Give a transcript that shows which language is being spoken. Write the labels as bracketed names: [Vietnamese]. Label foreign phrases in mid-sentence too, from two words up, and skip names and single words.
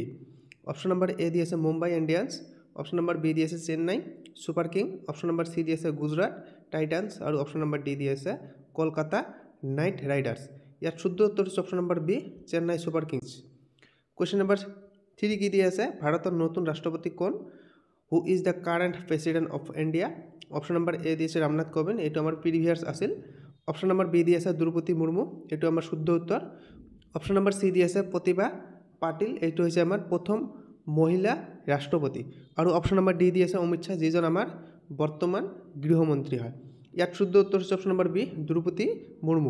[English] option number A [Assamese] দিয়ে আছে মুম্বাই ইণ্ডিয়ান্স, [English] option number B [Assamese] দিয়ে আছে চেন্নাই চুপাৰ কিং, [English] option number C [Assamese] দিয়ে আছে গুজৰাট টাইটান্স আৰু [English] option number D [Assamese] দিয়ে আছে কলকাতা নাইট ৰাইডাৰ্স। যাৰ শুদ্ধ উত্তৰ [English] option number B [Assamese] চেন্নাই চুপাৰ কিংছ। [English] question number 3 [Assamese] কি দিয়ে আছে, ভাৰতৰ নতুন ৰাষ্ট্ৰপতি কোন? [English] Who is the current president of India? option number A [Assamese] দিয়ে ৰামনাথ কোবিন্দ, এটো আমাৰ প্ৰিভিয়াছ আছিল। [English] option number B [Assamese] দিয়ে দ্ৰৌপদী মুৰ্মু, এটো আমাৰ শুদ্ধ উত্তৰ। [English] option number C [Assamese] দিয়ে প্ৰতিভা পাটিল, এটো হৈছে আমাৰ প্ৰথম মহিলা ৰাষ্ট্ৰপতি আৰু [English] option number D [Assamese] দিয়ে অমিত শ্বাহ, যিজন আমাৰ বৰ্তমান গৃহমন্ত্ৰী হয়। যাৰ শুদ্ধ উত্তৰ [English] option number B [Assamese] দ্ৰৌপদী মুৰ্মু।